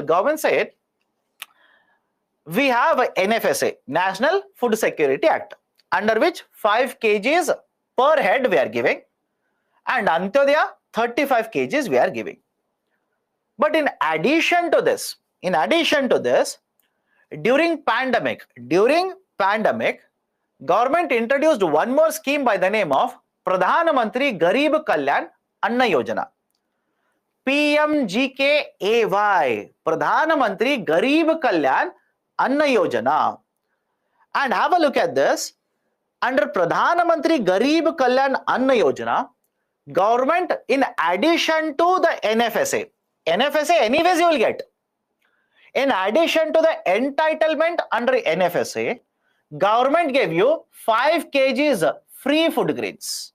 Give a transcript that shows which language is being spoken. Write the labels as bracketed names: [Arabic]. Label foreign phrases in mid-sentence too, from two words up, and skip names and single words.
[English] Government said, we have a NFSA, National Food Security Act, under which 5 kgs per head we are giving, and Antyodaya 35 kgs we are giving. But in addition to this, during pandemic, government introduced one more scheme by the name of Pradhan Mantri Garib Kalyan Anna Yojana. PMGKAY, Pradhan Mantri Garib Kalyan Anna Yojana. And have a look at this. Under Pradhan Mantri Garib Kalyan Anna Yojana, government, in addition to the NFSA anyways you will get. In addition to the entitlement under NFSA, government gave you 5 kgs free food grains.